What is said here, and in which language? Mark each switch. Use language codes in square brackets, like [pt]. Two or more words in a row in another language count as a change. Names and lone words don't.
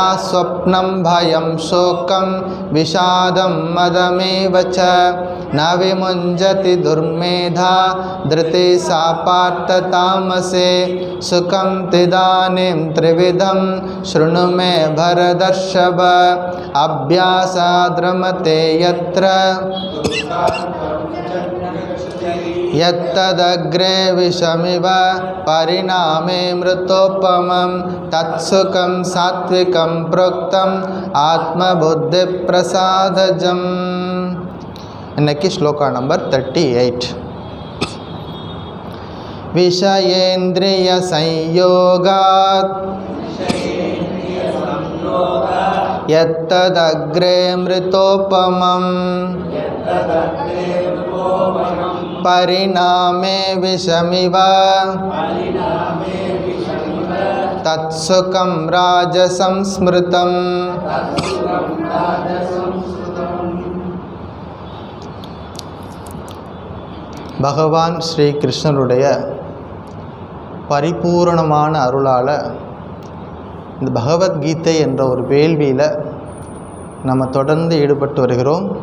[sa] स्वप्नं भयं शोकं विषादं मदमेव च न विमुञ्जति दुर्मेधा धृते सा पार्थ तामसे सुखं तिदानीं त्रिविधं शृणु मे भरतर्षभ अभ्यासाद्रमते यत्र यत्तदग्रे विषमिव परिणामे मृतोपमं तत्सुखं सात्विकं प्रोक्तम् आत्मबुद्धिप्रसादजम्. [ta] இன்னைக்கு ஸ்லோகா நம்பர் 38. [sa] विषयेन्द्रिय संयोगात् यत्तदग्रे मृतोपमम् परिणामे विषमिव तत्सुखं राजसं स्मृतम्. [ta] பகவான் ஸ்ரீ கிருஷ்ணருடைய பரிபூரணமான அருளால் இந்த பகவத்கீதை என்ற ஒரு வேள்வியில் நம்ம தொடர்ந்து ஈடுபட்டு வருகிறோம்.